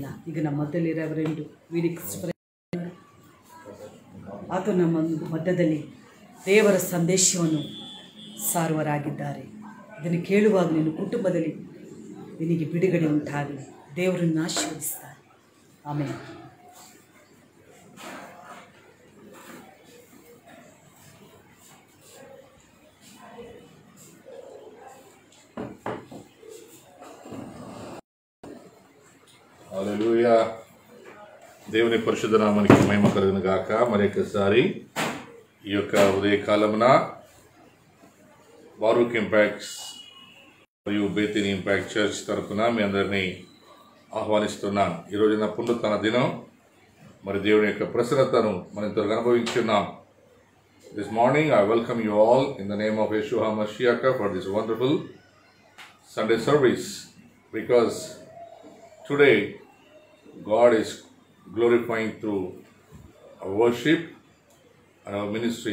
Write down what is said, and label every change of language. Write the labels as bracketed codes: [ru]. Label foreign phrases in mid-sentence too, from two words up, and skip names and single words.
[kn] ಈಗ ನಮ್ಮ ಮಧ್ಯದಲ್ಲಿರೋವರೆಂದು ಆತ ನಮ್ಮ ಮಧ್ಯದಲ್ಲಿ ದೇವರ ಸಂದೇಶವನ್ನು ಸಾರುವರಾಗಿದ್ದಾರೆ. ಇದನ್ನು ಕೇಳುವಾಗ ನಿನ್ನ ಕುಟುಂಬದಲ್ಲಿ ನಿನಗೆ ಬಿಡುಗಡೆ ಉಂಟಾಗಲಿ. ದೇವರನ್ನು ಆಶೀರ್ವದಿಸ್ತಾರೆ. ಆಮೇಲೆ [te] హల్లెలూయా. దేవుని పరిశుద్ధ నామానికి మహిమ కలుగును గాక. మరొకసారి ఈ యొక్క ఉదయకాలమున బారూక్ ఇంపాక్ట్స్ మరియు బేతిని ఇంపాక్ట్ చర్చ్ తరఫున మీ అందరినీ ఆహ్వానిస్తున్నాను. ఈరోజు నా పునరుత్థాన దినం. మరి దేవుని యొక్క ప్రసన్నతను మనం త్వరగా అనుభవించున్నాం. [en] This morning I welcome you all in the name of Yeshua HaMashiach for this wonderful Sunday service, because today God is glorifying through our worship and our ministry.